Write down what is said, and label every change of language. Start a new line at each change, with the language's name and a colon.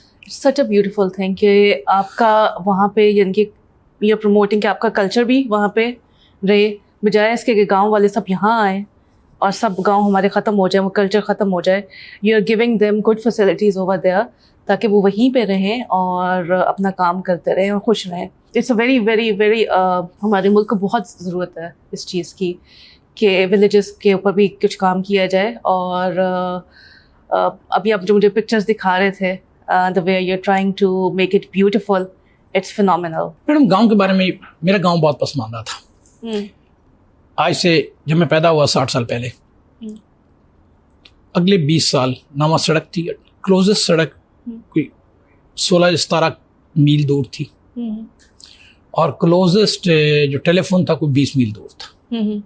English: such a beautiful thing
Urdu: کہ آپ کا وہاں پہ یعنی کہ یہ پروموٹنگ کہ آپ کا کلچر بھی وہاں پہ رہے, بجائے اس کے کہ گاؤں والے سب یہاں آئیں اور سب گاؤں ہمارے ختم ہو جائیں, وہ کلچر ختم ہو جائے.
English: you are giving them good facilities over there
Urdu: تاکہ وہ وہیں پہ رہیں اور اپنا کام کرتے رہیں اور خوش رہیں.
English: it's a very very very
Urdu: ہمارے ملک کو بہت ضرورت ہے اس چیز کی کہ ولیجز کے اوپر بھی کچھ کام کیا جائے. اور ابھی آپ جو مجھے پکچرز دکھا رہے تھے,
English: the way you're trying to make it beautiful, it's phenomenal.
Urdu: Madam گاؤں کے بارے میں, میرا گاؤں بہت پسماندہ تھا. آج سے جب میں پیدا ہوا 60 سال پہلے, اگلے 20 سال نہ وہاں سڑک تھی, کلوزسٹ سڑک کوئی 16-17 میل دور تھی, اور کلوزسٹ جو ٹیلی فون تھا کوئی 20 میل دور تھا.